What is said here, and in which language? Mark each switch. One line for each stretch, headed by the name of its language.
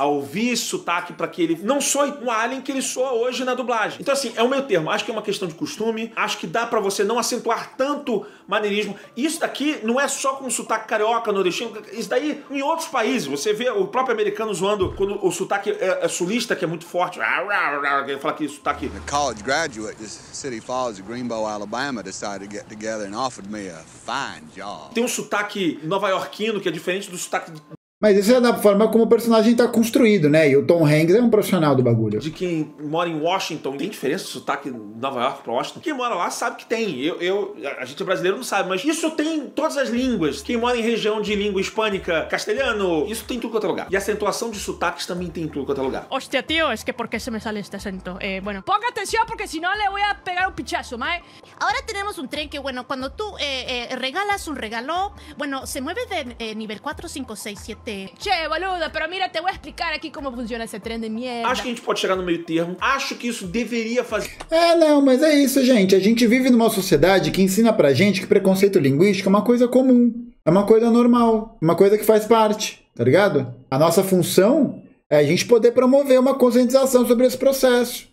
Portuguese: A ouvir esse sotaque pra que ele não soe um alien que ele soa hoje na dublagem. Então assim, é o meio termo. Acho que é uma questão de costume, acho que dá pra você não acentuar tanto maneirismo. Isso daqui não é só com o sotaque carioca, nordestino, isso daí em outros países. Você vê o próprio americano zoando quando o sotaque é sulista, que é muito forte. Ele fala que isso tá aqui.
English: A college graduate de City Falls, Greenbow, Alabama, decided to get together and offered me a fine job.
Portuguese: Tem um sotaque nova-iorquino que é diferente do sotaque... Mas isso é da forma como o personagem tá construído, né? E o Tom Hanks é um profissional do bagulho. De quem mora em Washington, tem diferença do sotaque de Nova York pra Washington? Quem mora lá sabe que tem. A gente brasileiro não sabe, mas isso tem em todas as línguas. Quem mora em região de língua hispânica, castelhano, isso tem em tudo quanto é lugar. E a acentuação de sotaques também tem em tudo quanto é lugar.
Spanish: Hostia, tío, es que ¿por qué se me sale este acento? Bueno, ponga atención porque si no le voy a pegar un pichazo, mae. Ahora tenemos un tren que, bueno, cuando tú regalas un regalo, bueno, se mueve de nivel 4, 5, 6, 7... Che, boludo, pero mira, te voy a explicar
Portuguese: aqui como funciona esse trem
Spanish: de mierda.
Portuguese: Acho que a gente pode chegar no meio termo. Acho que isso deveria fazer... Não, mas é isso, gente. A gente vive numa sociedade que ensina pra gente que preconceito linguístico é uma coisa comum. É uma coisa normal. Uma coisa que faz parte, tá ligado? A nossa função é a gente poder promover uma conscientização sobre esse processo.